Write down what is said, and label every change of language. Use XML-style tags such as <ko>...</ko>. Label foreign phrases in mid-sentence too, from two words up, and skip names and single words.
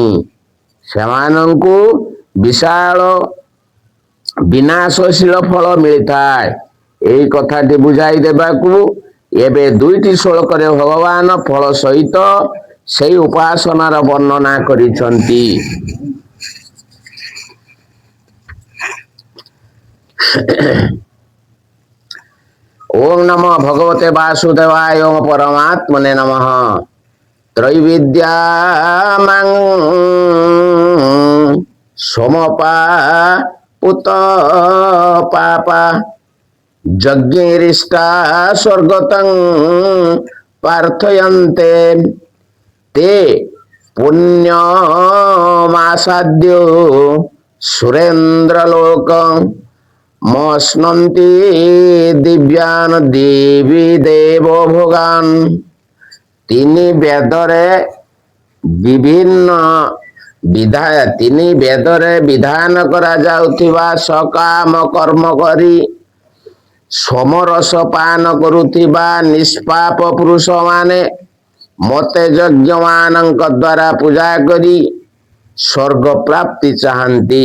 <or>ସେମାନଙ୍କୁ ବିଶାଳ ବିନାଶଶୀଳ ଫଳ ମିଳିଥାଏ। ଏହି କଥାଟି ବୁଝାଇ ଦେବାକୁ ଏବେ 2ଟି ଶ୍ଲୋକରେ ଭଗବାନ ଫଳ ସହିତ ସେହି ଉପାସନାର ବର୍ଣ୍ଣନା କରିଛନ୍ତି।</or> <sa>ओम नमो भगवते वासुदेवाय ओम परमात्मने नमः। त्रैविद्यामं सोमपा पुत पापा यज्ञेरिष्टा स्वर्गतं प्रार्थयन्ते ते पुण्यमासाद्यो सुरेन्द्रलोकं मश्नन्ति दिव्यान देवी देव भोगान।</sa> <or>ତିନି ବେଦରେ ବିଧାନ କରାଯାଉଥିବା ସକାମ କର୍ମ କରି ସମରସ ପାନ କରୁଥିବା ନିଷ୍ପାପ ପୁରୁଷମାନେ ମୋତେ ଯଜ୍ଞମାନଙ୍କ ଦ୍ୱାରା ପୂଜା କରି ସ୍ୱର୍ଗ ପ୍ରାପ୍ତି ଚାହାନ୍ତି।</or>